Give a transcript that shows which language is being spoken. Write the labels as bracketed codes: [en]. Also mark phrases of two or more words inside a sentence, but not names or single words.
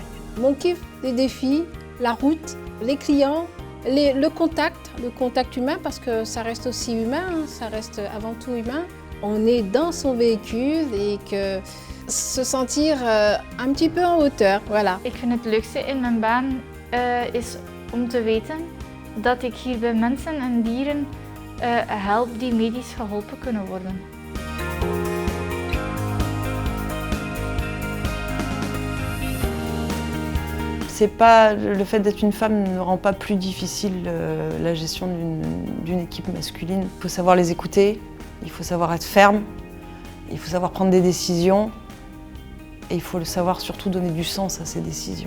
[fr] Mon kiff, les défis, la route, les clients, le contact humain, parce que ça reste aussi humain, ça reste avant tout humain. On est dans son véhicule et que se sentir un petit peu en hauteur, voilà. [nl] Ik vind het leukste in mijn baan is om te weten dat ik hier bij mensen en dieren help die medisch geholpen kunnen worden. [fr] C'est pas, le fait d'être une femme ne rend pas plus difficile la gestion d'une équipe masculine. Il faut savoir les écouter, il faut savoir être ferme, il faut savoir prendre des décisions, et il faut savoir surtout donner du sens à ces décisions.